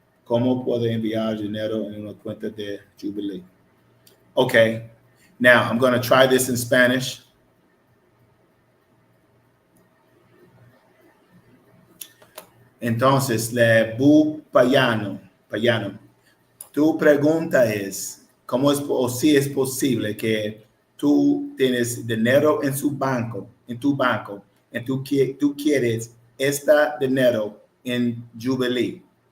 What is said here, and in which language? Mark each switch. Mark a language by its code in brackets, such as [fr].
[es] ¿Cómo puedo enviar dinero en una cuenta de Jubielee? [en] Okay, now I'm going to try this in Spanish. [es] Entonces, le bu payano, tu pregunta es, ¿cómo es o si es posible que tú tienes dinero en tu banco, y tú quieres este dinero en Jubielee?